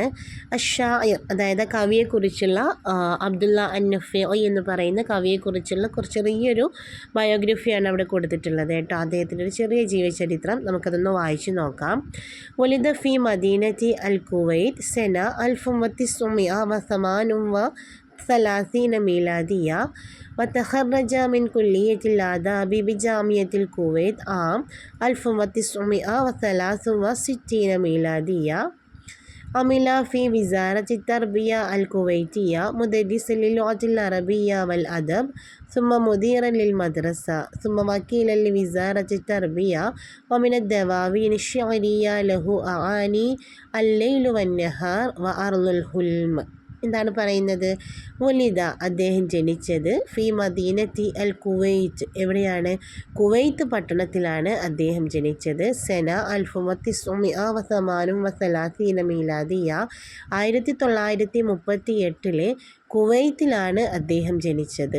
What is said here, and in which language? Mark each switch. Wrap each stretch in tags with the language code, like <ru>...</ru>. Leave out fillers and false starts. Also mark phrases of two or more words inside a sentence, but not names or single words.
<ml>അഷ്ശാഇർ, അതായത് കവിയെക്കുറിച്ചുള്ള അബ്ദുള്ള അൻ നഫീഇ എന്ന് പറയുന്ന കവിയെക്കുറിച്ചുള്ള ചെറിയൊരു ബയോഗ്രഫിയാണ് അവിടെ കൊടുത്തിട്ടുള്ളത് കേട്ടോ. അദ്ദേഹത്തിൻ്റെ ഒരു ചെറിയ ജീവചരിത്രം നമുക്കതൊന്ന് വായിച്ചു നോക്കാം.</ml> <ar>ولد في مدينة الكويت سنة 1938 ميلادية وتخرج من كلية الآداب بجامعة الكويت عام 1963 ميلادية. عمل في وزارة التربية الكويتية مدرسا للغة العربية والأدب، ثم مديرا للمدرسة، ثم وكيلا لوزارة التربية. ومن الدواوين الشعرية له أعاني الليل والنهار وأرض الحلم.</ar> <ml>എന്താണ് പറയുന്നത്? വലിദ, അദ്ദേഹം ജനിച്ചത്,</ml> <ar>في مدينة الكويت,</ar> <ml>എവിടെയാണ്? കുവൈത്ത് പട്ടണത്തിലാണ് അദ്ദേഹം ജനിച്ചത്.</ml> <ar>سنة 1938 ميلادية,</ar> <ml>1938 കുവൈത്തിലാണ് അദ്ദേഹം ജനിച്ചത്.</ml>